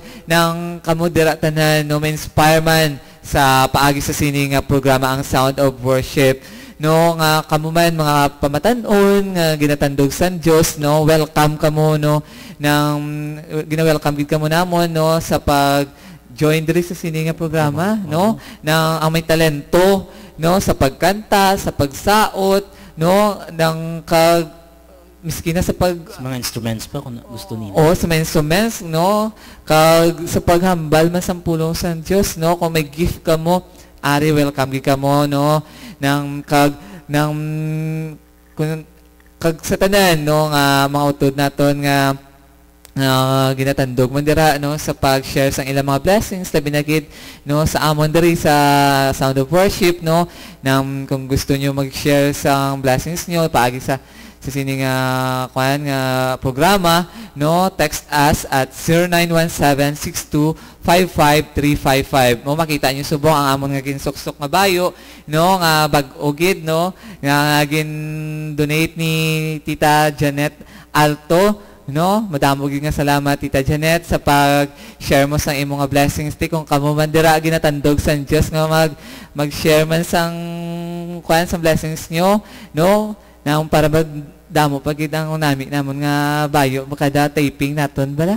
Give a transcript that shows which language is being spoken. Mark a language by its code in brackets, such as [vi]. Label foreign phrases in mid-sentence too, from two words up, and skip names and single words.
[hil] nang kamo dira tanan, no, ma-inspire man sa paagi sa sini nga programa ang Sound of Worship, no, nga kamo man mga pamatan-on nga ginatandog sa Dios, no, welcome kamo, no, nang gina-welcome gid kamo namon, no, sa pag-join diri sa sini nga programa, no, nang ang may talento, no, sa pagkanta, sa pagsaot, no, nang miski na sa mga instruments pa kung gusto nila. O sa mga instruments, no, kag sa paghambal man sa pulong sa Dios, no, kung may gift ka mo, ari welcome gid kamo, no, nang kag sa tanan, no, nga mga utod naton nga ginatandog man dira, no, sa pag-share sa ilang mga blessings labi na gid, no, sa amon diri sa Sound of Worship, no, nang kung gusto niyo mag-share sa blessings niyo paagi sa sining nga programa, no, [en] text us at 0917-6255-355. [hil] Mo makita niyo subong ang amon nga ginsuksok nga bayo, no, nga bag-ogid, no, nga gin-donate ni Tita Janet Alto, no, madamo gid nga salamat Tita Janet sa pag-share mo sa imong nga blessings ti kung kamo man dira ginatandog sa Dios nga mag-share man sang sa blessings nyo, no, nang para damo pag ang nami namon nga bayo makada taping naton bala